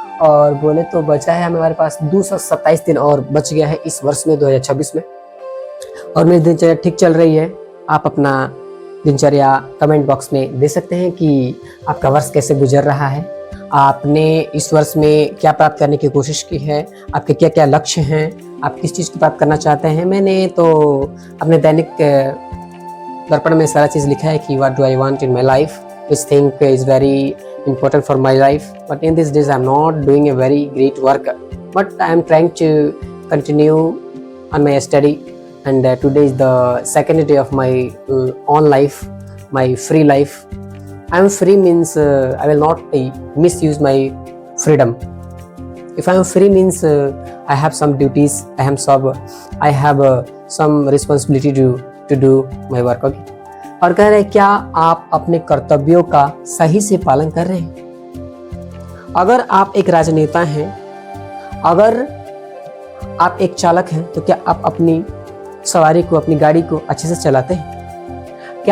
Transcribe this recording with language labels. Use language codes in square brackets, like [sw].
[hi] और बोले तो बचा है हमारे पास 227 दिन और बच गया है इस वर्ष में 2026 में। और मेरी दिनचर्या ठीक चल रही है। आप अपना दिनचर्या कमेंट बॉक्स में दे सकते हैं कि आपका वर्ष कैसे गुजर रहा है, आपने इस वर्ष में क्या प्राप्त करने की कोशिश की है, आपके क्या क्या लक्ष्य हैं, आप किस चीज़ को प्राप्त करना चाहते हैं। मैंने तो अपने दैनिक दर्पण में सारा चीज़ लिखा है कि [en] What do I want in my life, which think is very important for my life, but in these days I'm not doing a very great work, but I am trying to continue on my study. And today is the second day of my own life, my free life. I am free means I will not misuse my freedom. If I am free means I have some duties, I have some responsibility to do my work. Okay. [hi] और कह रहे हैं क्या आप अपने कर्तव्यों का सही से पालन कर रहे हैं? अगर आप एक राजनेता हैं, अगर आप एक चालक हैं, तो क्या आप अपनी सवारी को, अपनी गाड़ी को अच्छे से चलाते हैं?